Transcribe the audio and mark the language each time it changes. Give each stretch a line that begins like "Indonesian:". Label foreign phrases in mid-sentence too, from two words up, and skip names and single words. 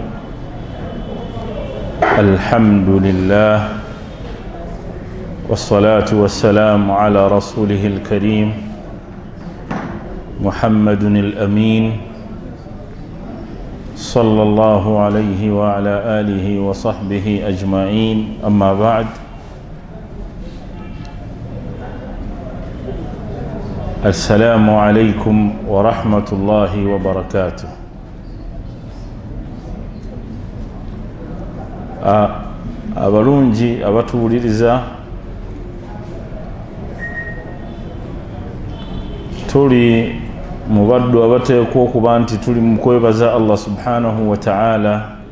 Arabic: الحمد لله والصلاة والسلام على رسوله الكريم محمد الأمين صلى الله عليه وعلى آله وصحبه أجمعين. أما بعد، السلام عليكم ورحمة الله وبركاته.
Ganda: abalungi abatuwuliriza, tuli mu baddu abateekwa okuba nti tuli mu kwebaza
Arabic: الله سبحانه وتعالى.